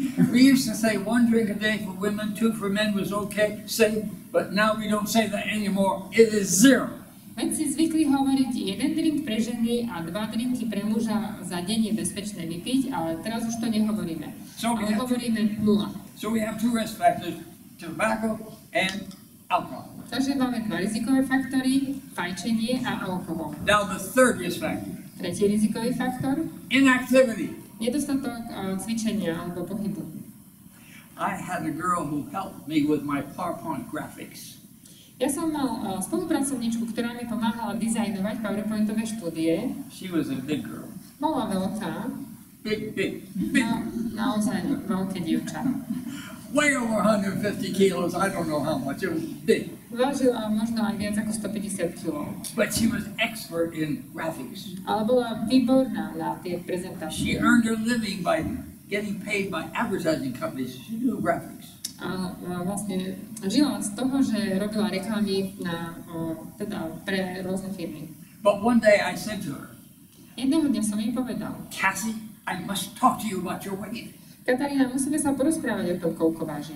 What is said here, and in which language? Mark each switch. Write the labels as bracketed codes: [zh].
[en] We used to say 1 drink a day for women, 2 for men was okay, safe, but now we don't say that anymore. It is 0. [sk] Vedci zvykli hovoriť, 1 drink pre ženy a 2 drinky pre muža za deň je bezpečné vypiť, ale teraz už to nehovoríme. Ale hovoríme 0. [en] So we have 2 risk factors, tobacco and alcohol. [sk] Takže máme 2 rizikové faktory, fajčenie a alkohol. [en] Now the third risk factor. [sk] Tretí rizikový faktor? [en] Inactivity. [sk] Nedostatok cvičenia alebo pohybu. [en] I had a girl who helped me with my PowerPoint graphics. [sk] Ja som mal spolupracovníčku, ktorá mi pomáhala dizajnovať PowerPointové štúdie. [en] She was a big girl. [sk] Bola veľká. [en] Big. [sk] Naozaj veľké dievča. [en] Way over 150 kilos, I don't know how much, it was big. [sk] Vážila možno aj viac ako 150 kg. [en] But she was expert in graphics. [sk] Ale bola výborná na tie prezentácie. [en] She earned her living by getting paid by advertising companies to do graphics. [sk] A vlastne žila z toho, že robila reklamy pre rôzne firmy. [en] But one day I said to her, [sk] jedného dňa som jej povedal, [en] Cassie, I must talk to you about your weight. [sk] Katarína, musíme sa porozprávať o tom, koľko vážiš.